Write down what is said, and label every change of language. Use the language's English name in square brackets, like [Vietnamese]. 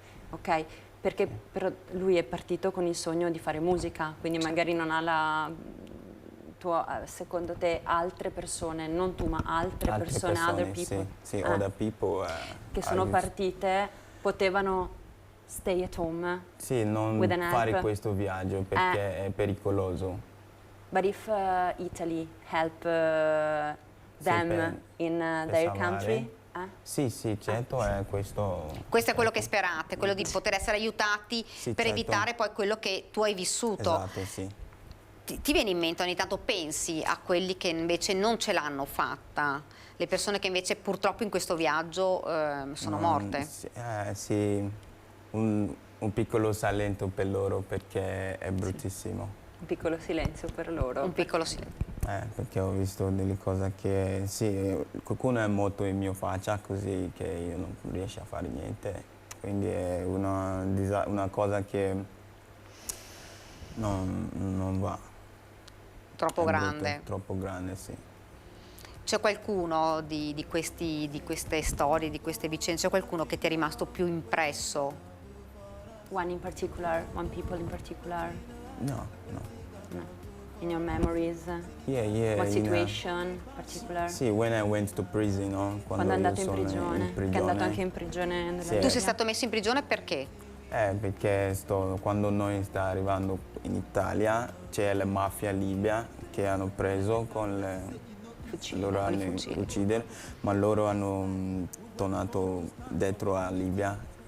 [Italian] Ok, perché però lui è partito con il sogno di fare musica, quindi magari non ha secondo te altre persone, non tu ma altre persone, [English] other people, [Italian] sì, [English] other people [Italian] che sono partite, potevano [English] stay at home. [Italian] Sì, non fare questo viaggio perché è pericoloso. [English] But if Italy help them in their country? [Italian] Sì, certo, è questo. Questo è quello che sperate, quello di poter essere aiutati per evitare poi quello che tu hai vissuto. Esatto, sì. Ti viene in mente ogni tanto, pensi a quelli che invece non ce l'hanno fatta, le persone che invece purtroppo in questo viaggio sono morte? Sì, un piccolo salento per loro perché è bruttissimo. Un piccolo silenzio per loro. Un piccolo silenzio. Perché ho visto delle cose che, sì, qualcuno è morto in mia faccia così che io non riesco a fare niente. Quindi è una cosa che non va. Troppo grande. Brutto, troppo grande, sì. C'è qualcuno di queste storie, di queste vicende, c'è qualcuno che ti è rimasto più impresso? [English] One people in particular? No. In your memories? Yeah. What situation in particular? Sì, when I went to prison, no? [Italian] Quando è andato in prigione, che è andato anche in prigione. Tu sei stato messo in prigione perché? Perché quando noi sta arrivando in Italia c'è la mafia libia che hanno preso con le loro hanno uccidere, ma loro hanno tornato dentro la Libia.